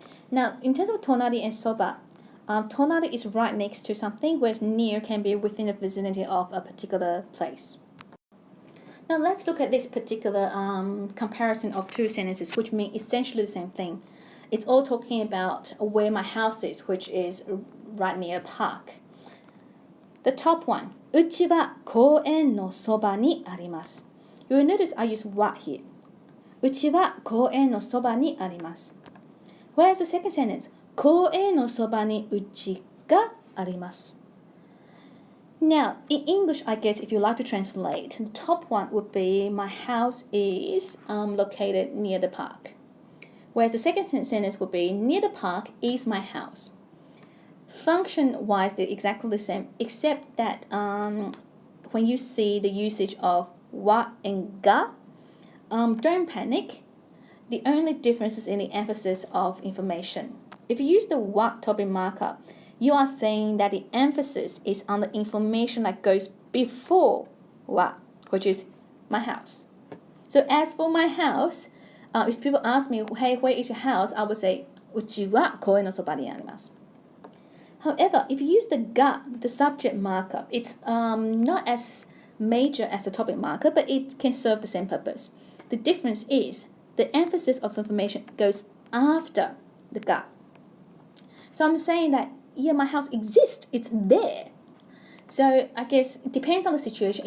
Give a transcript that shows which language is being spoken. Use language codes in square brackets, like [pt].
[en] Now, in terms of tonari and soba, tonari is right next to something, whereas near can be within the vicinity of a particular place. Now let's look at this particular comparison of two sentences, which mean essentially the same thing. It's all talking about where my house is, which is right near a park. The top one, [ja] うちは公園のそばにあります. You will notice I use wa here. うちは公園のそばにあります. [en] Whereas the second sentence, [ja] 公園のそばにうちがあります. [en] Now, in English, I guess if you like to translate, the top one would be my house is located near the park. Whereas the second sentence would be near the park is my house. Function-wise, they're exactly the same, except that when you see the usage of wa and ga, don't panic. The only difference is in the emphasis of information. If you use the wa topic marker, you are saying that the emphasis is on the information that goes before wa, which is my house. So as for my house, if people ask me, hey, where is your house? I would say, [ja] うちは公園のそばにあります. [en] However, if you use the ga, the subject marker, it's not as major as the topic marker, but it can serve the same purpose. The difference is the emphasis of information goes after the ga. So I'm saying that, yeah, my house exists. It's there. So I guess it depends on the situation.